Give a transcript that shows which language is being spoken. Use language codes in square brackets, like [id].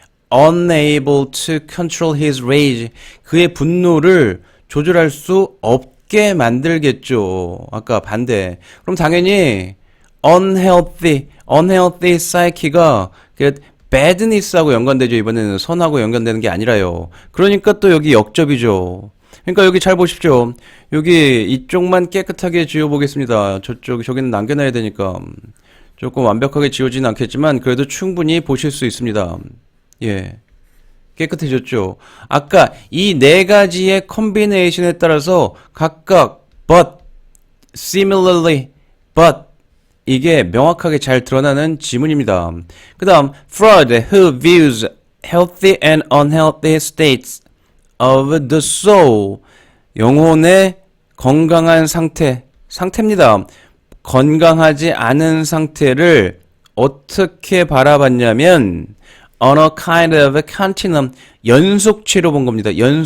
[en] Unable to control his rage. [ko] 그의 분노를 조절할 수 없게 만들겠죠. 아까 반대. 그럼 당연히 unhealthy psyche가 badness하고 연관되죠. 이번에는 선하고 연관되는 게 아니라요. 그러니까 또 여기 역접이죠. 그러니까 여기 잘 보십시오. 여기 이쪽만 깨끗하게 지워보겠습니다. 저기는 남겨놔야 되니까 조금 완벽하게 지워지는 않겠지만 그래도 충분히 보실 수 있습니다. 예, 깨끗해졌죠. 아까 이 네 가지의 콤비네이션에 따라서 각각 but, similarly, but 이게 명확하게 잘 드러나는 지문입니다. 그 다음 [en] Freud, who views healthy and unhealthy states of the soul, [ko] 영혼의 건강한 상태입니다. 건강하지 않은 상태를 어떻게 바라봤냐면 [en] on a kind of continuum, [ko] 연속체로 본 겁니다.